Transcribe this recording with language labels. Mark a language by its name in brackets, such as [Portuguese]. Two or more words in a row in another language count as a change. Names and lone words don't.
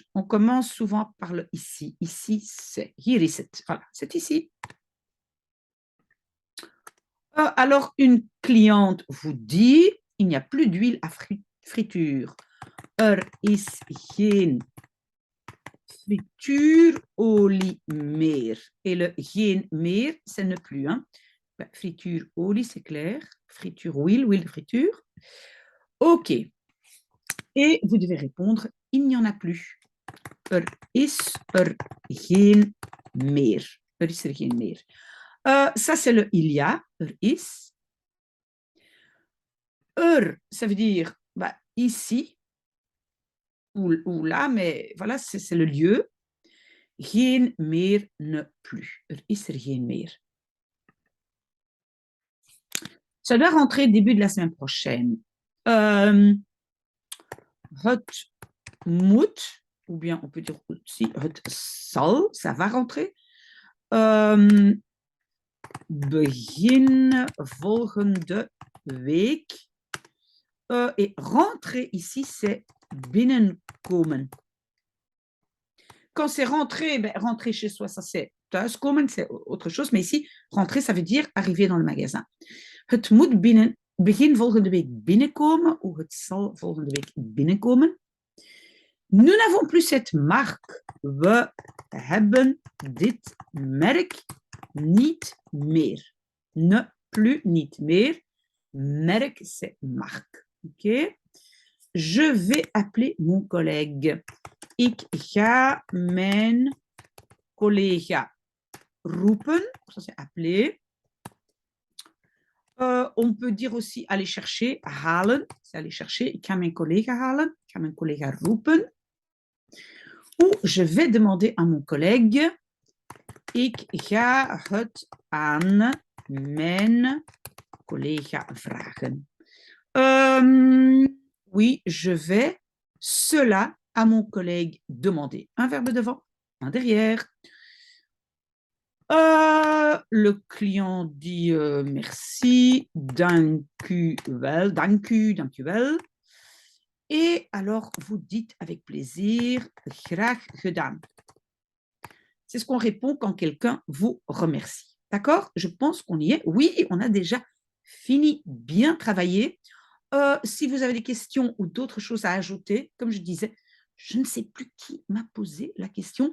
[French] On commence souvent par le ici. Ici, c'est. [Dutch] Hier is het. [French] Voilà, c'est ici. Alors, une cliente vous dit, il n'y a plus d'huile à friture. [Dutch] Is geen frituurolie meer. [French] Et le [Dutch] geen meer, [French] c'est ne plus. Hein. Frituurolie, c'est clair. Friture, huile de friture. Ok. Et vous devez répondre, il n'y en a plus. [Dutch] Is geen meer. Is geen meer. [French] Ça, c'est le il y a. Is. Ça veut dire ici ou là, mais voilà, c'est le lieu. [Dutch] Geen meer, [French] ne plus. [Dutch] Is geen meer. [French] Ça doit rentrer début de la semaine prochaine. [Dutch] Het moet, [French] ou bien on peut dire aussi [Dutch] het zal, [French] ça va rentrer. [Dutch] Begin volgende week. [French] Et rentrer ici, c'est binnenkomen. Quand c'est rentrer, rentrer chez soi, ça c'est thuiskomen, c'est autre chose. Mais ici, rentrer, ça veut dire arriver dans le magasin. [Dutch] Het moet begin volgende week binnenkomen, ou het zal volgende week binnenkomen. [French] Nous n'avons plus cette marque. [Dutch] We hebben dit merk niet meer. [French] Ne plus, [Dutch] niet meer. Merk, [French] c'est marque. Ok? Je vais appeler mon collègue. [Dutch] Ik ga mijn collega roepen. [French] Ça, c'est appeler. On peut dire aussi aller chercher, halen. C'est aller chercher. [Dutch] Ik ga mijn collega halen. Ik ga mijn collega roepen. [French] Ou je vais demander à mon collègue. [Dutch] Ik ga het aan mijn collega vragen. [French] Oui, je vais cela à mon collègue demander. Un verbe devant, un derrière. Le client dit merci, [Dutch] dank u wel, dank u wel. [French] Et alors, vous dites avec plaisir, [Dutch] graag gedaan. [French] C'est ce qu'on répond quand quelqu'un vous remercie. D'accord? Je pense qu'on y est. Oui, on a déjà fini, bien travaillé. Si vous avez des questions ou d'autres choses à ajouter, comme je disais, je ne sais plus qui m'a posé la question.